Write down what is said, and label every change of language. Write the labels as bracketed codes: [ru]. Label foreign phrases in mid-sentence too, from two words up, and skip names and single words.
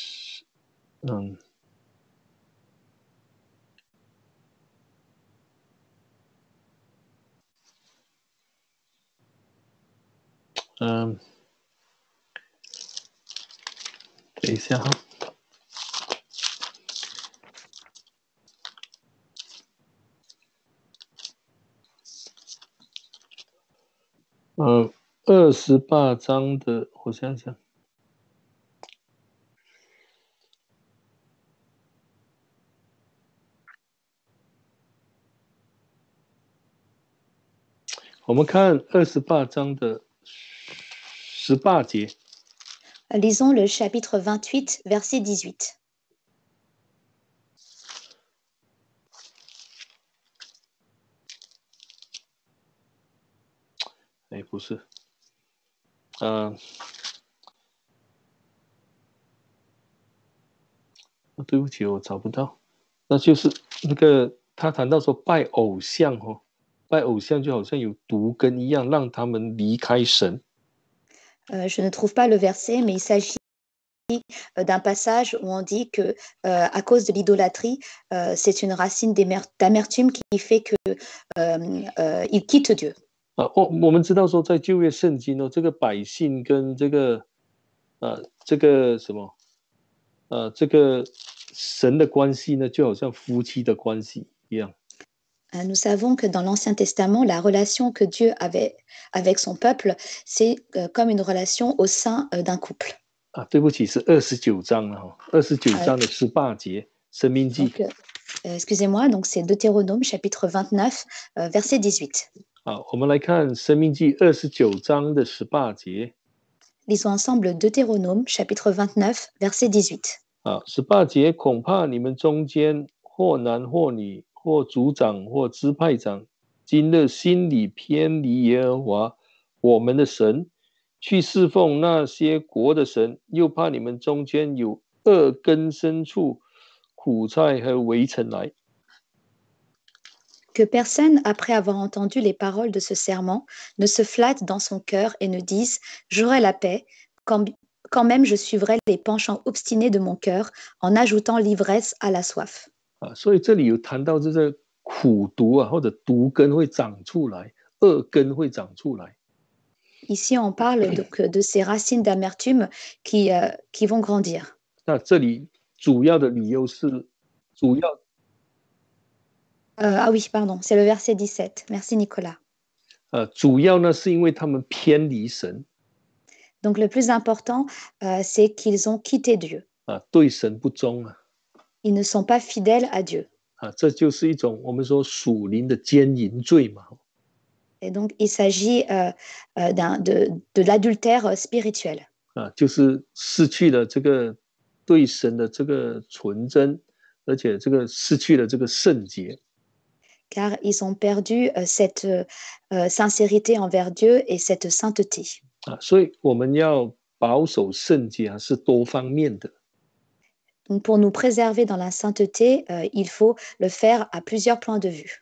[zh] 等一下哈。28章的，我想想。我们看28章的18节。 [fr] Lisons le chapitre 28, verset 18. [zh] 不是，对不起，我找不到。那就是那个他谈到说拜偶像拜偶像就好像有毒根一样，让他们离开神。 [fr] Je ne trouve pas le verset, mais il s'agit d'un passage où on dit que à cause de l'idolâtrie, c'est une racine d'amertume qui fait que il quitte Dieu. [zh] 我们知道说在旧约圣经这个百姓跟这个什么这个神的关系呢，就好像夫妻的关系一样。 [fr] Nous savons que dans l'Ancien Testament, la relation que Dieu avait avec son peuple, c'est comme une relation au sein d'un couple. [zh] 对不起，是29章了29章的18节，生命记。 [fr] Excusez-moi, donc c'est Deutéronome chapitre 29, verset 18. [zh] 我们来看生命记29章的18节。 [fr] Lisons ensemble Deutéronome chapitre 29, verset 18. [zh] 18 节，恐怕你们中间或男或女，或族长或支派长，今日心里偏离耶和华我们的神，去侍奉那些国的神，又怕你们中间有恶根生出苦菜和围城来。 [fr] Que personne, après avoir entendu les paroles de ce serment, ne se flatte dans son cœur et ne dise « J'aurai la paix », quand même je suivrai les penchants obstinés de mon cœur en ajoutant l'ivresse à la soif. [zh] 所以这里有谈到这个苦毒或者毒根会长出来，恶根会长出来。 [fr] Ici, on parle donc de ces racines d'amertume qui vont grandir. [zh] 那这里主要的理由是主要。 [fr] Ah oui, pardon, c'est le verset 17. Merci Nicolas. [zh] 主要呢是因为他们偏离神。 [fr] Donc le plus important, c'est qu'ils ont quitté Dieu. [zh] 对神不忠。 [fr] Ils ne sont pas fidèles à Dieu. [zh] 这就是一种我们说属灵的奸淫罪嘛。 [fr] Et donc il s'agit de l'adultère spirituel. [zh] 就是失去了这个对神的这个纯真，而且这个失去了这个圣洁。 [fr] Car ils ont perdu cette sincérité envers Dieu et cette sainteté. [zh] 所以我们要保守圣洁是多方面的。 [fr] Donc pour nous préserver dans la sainteté, il faut le faire à plusieurs points de vue.